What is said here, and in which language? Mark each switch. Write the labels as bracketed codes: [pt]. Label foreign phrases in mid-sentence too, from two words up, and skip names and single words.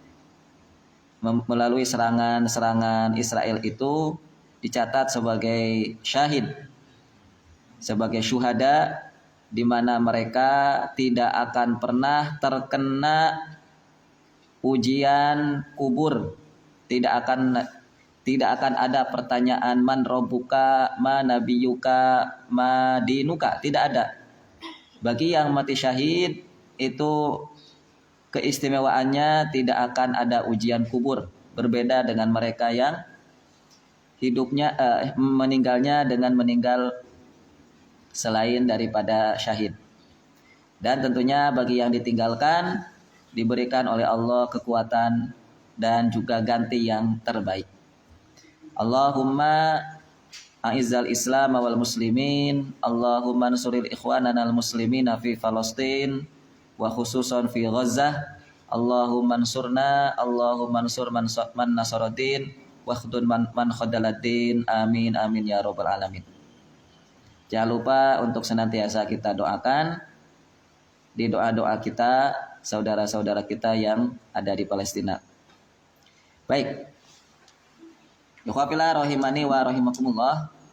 [id] serangan Israel itu dicatat sebagai syahid, sebagai syuhada, di mana mereka tidak akan pernah terkena ujian kubur, tidak akan ada pertanyaan [ar] من ربك ما نبيك ما دينك, [id] tidak ada. Bagi yang mati syahid itu keistimewaannya tidak akan ada ujian kubur, berbeda dengan mereka yang meninggalnya dengan meninggal selain daripada syahid. Dan tentunya bagi yang ditinggalkan diberikan oleh Allah kekuatan dan juga ganti yang terbaik. [ar] اللهم أعز الإسلام والمسلمين اللهم انصر إخواننا المسلمين في فلسطين وخصوصا في غزة. اللهم انصرنا اللهم انصر من نصر الدين واخذل من خذل الدين. آمين آمين يا رب العالمين. [id] Jangan lupa untuk senantiasa kita doakan di doa-doa kita saudara-saudara kita yang ada di Palestina. Baik. [ar] إخوة في الله رحمني ورحمكم الله.